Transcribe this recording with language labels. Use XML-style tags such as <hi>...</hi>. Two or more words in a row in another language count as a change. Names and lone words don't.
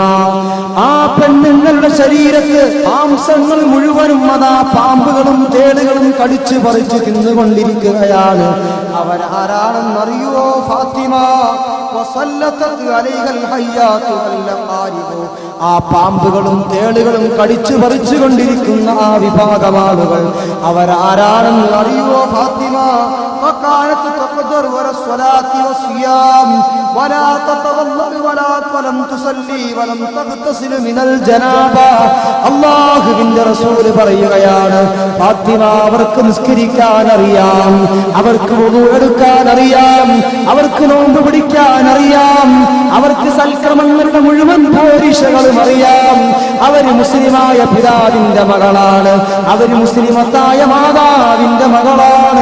<ml>ആ പെണ്ണുങ്ങളുടെ ശരീരത്ത് മാംസങ്ങൾ മുഴുവനും അതാ പാമ്പുകളും തേളുകളും കടിച്ചു പറിച്ചു തിന്നുകൊണ്ടിരിക്കുകയാണ്. അവരാരാണെന്നറിയുവോ ഫാത്തിമ? ആ പാമ്പുകളും തേളുകളും കടിച്ചു പറിച്ചുകൊണ്ടിരിക്കുന്ന ആ വിഭാഗം ആളുകൾ അവരാരാണെന്ന് അറിയുവോ ഫാത്തിമ?</ml> <ar>فكانت تقدر ولا الصلاة والصيام ولا تتوضأ ولم تصلي ولم تغتسل من الجنابة.</ar> <ml>അല്ലാഹുവിന്റെ റസൂൽ പറയുകയാണ്, ഫാത്തിമ, അവർക്ക് നിസ്കരിക്കാൻ അറിയാം, അവർക്ക് വുളു എടുക്കാൻ അറിയാം, അവർക്ക് നോമ്പ് പിടിക്കാൻ അറിയാം, അവർക്ക് സൽക്രമങ്ങളുടെ മുഴുവൻ പോരിശകളും അറിയാം. അവര് മുസ്ലിമായ പിതാവിന്റെ മകളാണ്, അവര് മുസ്ലിമത്തായ മാതാവിന്റെ മകളാണ്.</ml>